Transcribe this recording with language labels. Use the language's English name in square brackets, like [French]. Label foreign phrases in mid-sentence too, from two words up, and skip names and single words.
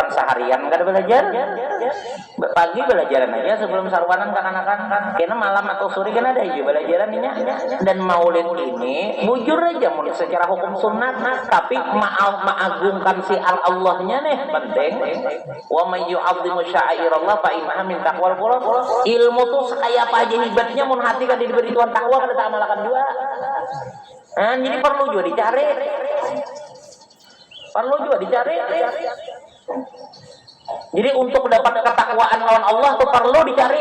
[Banjar] seharian kada belajar pagi belajaran aja sebelum sarwanan kan karena malam atau sore kan ada aja belajaran ini dan maulid ini bujur aja secara hukum sunat tapi mengagungkan siar Allahnya nih penting [Arabic] ومن يعظم شعائر الله فإنها من تقوى القلوب [Banjar] ilmu tuh kayak apa aja hebatnya mun hati kada diberi Tuhan takwa kada tak amalkan juga. [Indonesian] Jadi perlu juga dicari. [Banjar] Jadi untuk dapat ketakwaan lawan Allah tuh perlu dicari.